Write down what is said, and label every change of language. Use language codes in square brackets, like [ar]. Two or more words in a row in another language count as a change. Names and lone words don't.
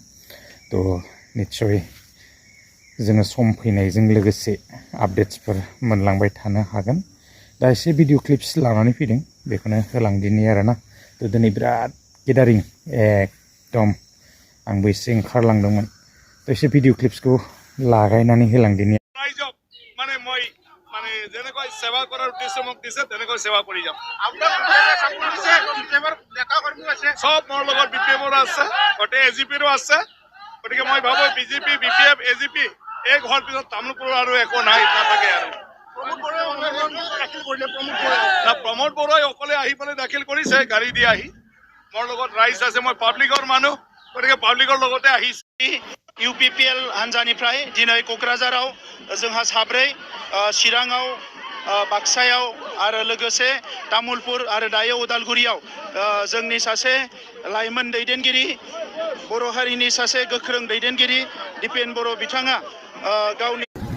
[brx] तो निस्सय जोङो सम फैनायजों लोगोसे आपडेट्सफोर मोनलांबाय थानो हागोन। दा एसे भिडिअ क्लिप्स लानानै फैदों, बेखौनो होलांदिनि आरोना। तो दिनै बिराद गेदारिं एकदम, आंबो एसे ओंखारलांदोंमोन। तो एसे भिडिअ क्लिप्सखौ लागायनानै होलांदिनि। [as] মানে যেনেকৈ সেৱা কৰাৰ উদ্দেশ্যে মোক দিছে তেনেকৈ সেৱা কৰি যাম। সব মোৰ লগত বিপিএফৰ আছে, গোটেই এজিপিৰো আছে। গতিকে মই ভাবো বিজেপি বিপিএফ এজিপি এই হোৱাৰ পিছত তামোলপুৰৰ আৰু একো নাই নাথাকে আৰু। প্ৰমোদ বৰুৱাই অকলে আহি পেলাই দাখিল কৰিছে গাড়ী দি আহি। মোৰ লগত ৰাইজ আছে, মই পাব্লিকৰ মানুহ, গতিকে পাব্লিকৰ লগতে আহিছে। [brx] इउपिपिएल हान्जानिफ्राय दिनै क'क्राझाराव जोंहा साब्रै, चिराङाव, बाक्सायाव आरो लोगोसे तामुलपुर आरो दायो उदालगुरियाव जोंनि सासे लाइमोन दैदेनगिरि, बर' हारिनि सासे गोख्रों दैदेनगिरि दिपेन बर' बिथाङा गावनि